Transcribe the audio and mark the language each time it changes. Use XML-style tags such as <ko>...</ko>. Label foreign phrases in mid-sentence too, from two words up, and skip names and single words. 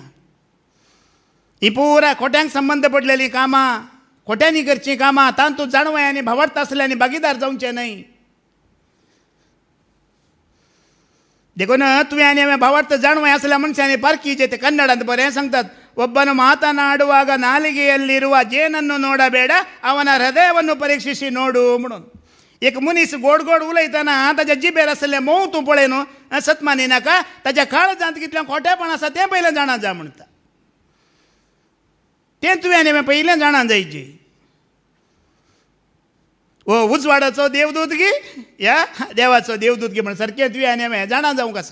<kok>ही पुरा खोट्यांक संबंद पडलेलीं कामां, खोट्यांनी करचीं कामां, तांतूं जाणवय आनी भावार्थ आसल्यांनी भागीदार जावचें न्हय. देखून तुवें आनी हांवें भावार्थ जाणवय आसल्या मनशांनी पारखीचे ते कन्नडांत बरें सांगतात.</kok> <kn>ಒಬ್ಬನು ಮಾತನಾಡುವಾಗ ನಾಲಿಗೆಯಲ್ಲಿರುವ ಜೇನನ್ನು ನೋಡಬೇಡ, ಅವನ ಹೃದಯವನ್ನು ಪರೀಕ್ಷಿಸಿ ನೋಡು म्हणून.</kn> <kok>एक मनीस गोड गोड उलयतना ताच्या जिबेर आसलें मोव तूं पळय न्हू, सत मानिनाका. ताच्या काळजांत कितलें खोटेपण आसा तें पयलें जाणा जा म्हणटा. तें तुवें आनी हांवें पयलें जाणा जायचें. ओ उजवाडाचो देवदूत गी या देवाचो देवदूत गी म्हण सारकें तुवें आनी हांवें जाणा जावंक आसा.</kok>